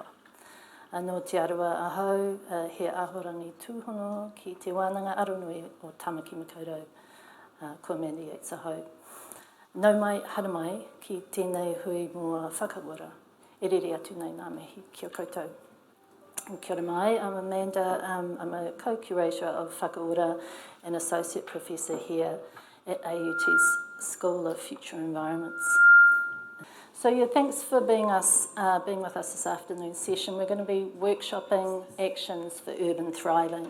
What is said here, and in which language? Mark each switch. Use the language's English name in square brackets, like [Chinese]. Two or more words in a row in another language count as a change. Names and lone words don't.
[Māori] Anō te arua ahau, he ahorangi tūhono ki te wānanga aronui o Tamaki Makaurau, ko Mandy Yates ahau. Nau mai, hara mai, ki tēnei hui mua Whakaora, e rere atu nei ngā mihi, kia koutou. Kia ora mai, [English] I'm Amanda, I'm a co-curator of Whakaora and associate professor here at AUT's School of Future Environments. So yeah, thanks for being with us this afternoon's session. We're going to be workshopping actions for urban thriving.